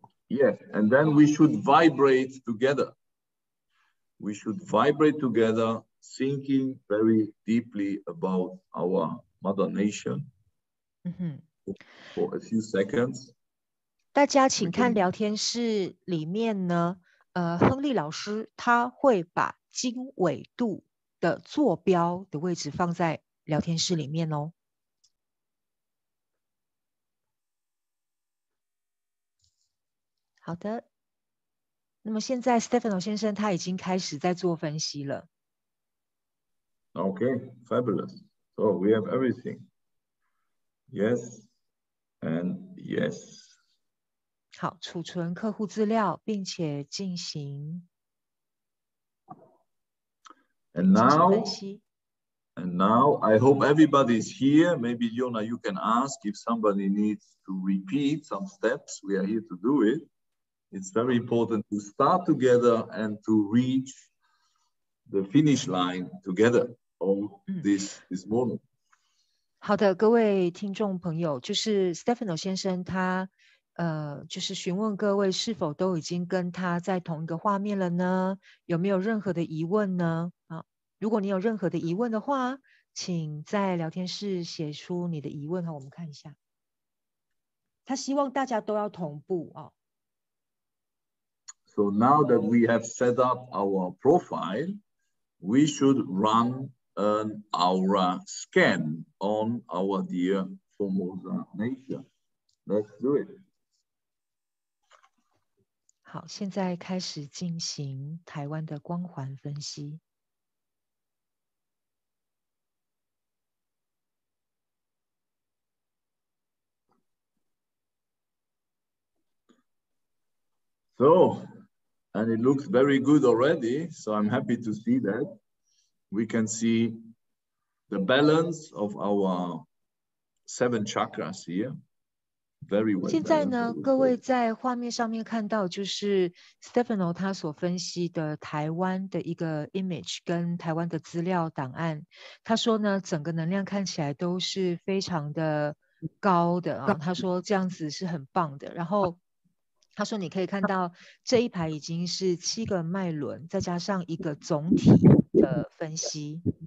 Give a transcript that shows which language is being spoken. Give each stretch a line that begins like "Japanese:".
English: Yes, and then we should vibrate together. We should vibrate together, thinking very deeply about our mother nation for a few seconds.
Chinese: 大家请看聊天室里面呢，亨利老师他会把经纬度的坐标的位置放在聊天室里面哦。好的，那么现在 Stefano 先生他已经开始在做分析了。
English: Okay, fabulous. So we have everything. Yes and yes.
Chinese: 好，储存客户资料，并且进行
English: And now I hope everybody is here. Maybe Leona, you can ask if somebody needs to repeat some steps. We are here to do it. It's very important to start together and to reach the finish line together on this moment.
Chinese: 好的，各位听众朋友，就是 Stefano 先生他就是询问各位是否都已经跟他在同一个画面了呢？有没有任何的疑问呢？啊，如果你有任何的疑问的话，请在聊天室写出你的疑问哈，我们看一下。他希望大家都要同步啊。
English: So now that we have set up our profile, we should run an aura scan on our dear Formosa nation. Let's do it.
Chinese: 好，现在开始进行台湾的光环分析。
English: So, and it looks very good already. So I'm happy to see that. We can see the balance of our 7 chakras here. Very well
Chinese: 现在呢，各位在画面上面看到就是 Stefano 他所分析的台湾的一个 image 跟台湾的资料档案。他说呢，整个能量看起来都是非常的高的啊。他说这样子是很棒的。然后他说你可以看到这一排已经是7个脉轮，再加上一个总体的分析。